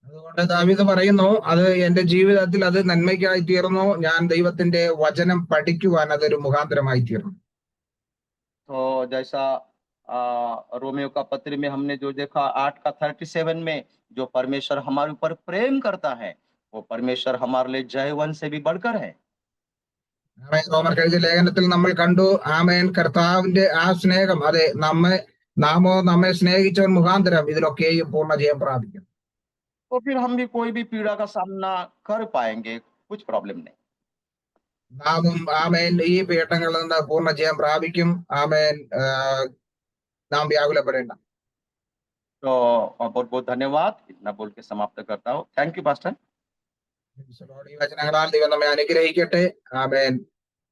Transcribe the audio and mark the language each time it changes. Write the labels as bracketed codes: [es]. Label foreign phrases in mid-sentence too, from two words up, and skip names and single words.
[ml] അതുകൊണ്ട് ദാവീദ് പറയുന്നു, അത് എന്റെ ജീവിതത്തിൽ അത് നന്മയ്ക്കായി തീർന്നു, ഞാൻ ദൈവത്തിന്റെ വചനം പഠിക്കുവാൻ അതൊരു മുഖാന്തരമായി തീർന്നു. [hi] तो जैसा रोमियो का पत्र में हमने जो देखा 8 का 37 में, जो परमेश्वर हमारे ऊपर प्रेम करता है, वो परमेश्वर हमारे लिए जयवन से भी बढ़कर है। [ml] ആമേൻ. റോമർക്ക് എഴുതിയ ലേഖനത്തിൽ നമ്മൾ കണ്ടു, ആമേൻ, കർത്താവിന്റെ ആ സ്നേഹം, അതെ, നമ്മെ സ്നേഹിച്ചവൻ മുഖാന്തരം ഇതിലൊക്കെയും പൂർണ്ണ ജയം പ്രാപിക്കും. [hi] तो फिर हम भी कोई भी पीड़ा का सामना कर पाएंगे, कुछ प्रॉब्लम नहीं। [ml] നാമും, ആമേൻ, ഈ പീഠങ്ങളിൽ നിന്ന് പൂർണ്ണ ജയം പ്രാപിക്കും. ആമേൻ. നാം വ്യാകുലപ്പെടേണ്ട. [hi] तो बहुत बहुत धन्यवाद, इतना बोल के समाप्त करता हूँ। [en] thank you pastor. [ml] ഈ വചനങ്ങളാൽ ദൈവം നമ്മെ അനുഗ്രഹിക്കട്ടെ. ആമേൻ.